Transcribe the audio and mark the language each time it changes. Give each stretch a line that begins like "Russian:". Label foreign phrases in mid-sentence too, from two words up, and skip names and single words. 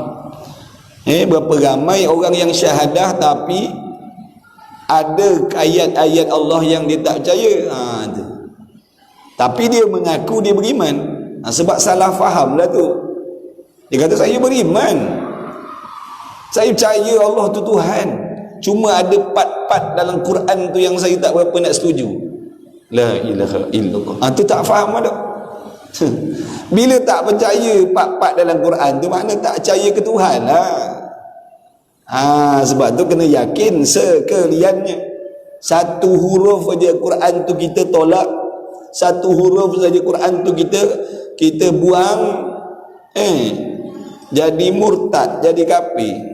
Malay: Berapa ramai orang yang syahadah tapi ada ayat-ayat Allah yang dia tak percaya. Tapi dia mengaku dia beriman. Sebab salah faham lah tu. Dia kata saya beriman, saya percaya Allah tu Tuhan, cuma ada part-part dalam Quran tu yang saya tak berapa nak setuju.
Arabic: La ilaha illallah.
Malay: Tu tak faham ada. Bila tak percaya part-part dalam Quran tu, makna tak percaya ke Tuhan lah. Sebab tu kena yakin sekaliannya. Satu huruf saja Quran tu kita tolak, satu huruf saja Quran tu kita buang, jadi murtad, jadi kafir.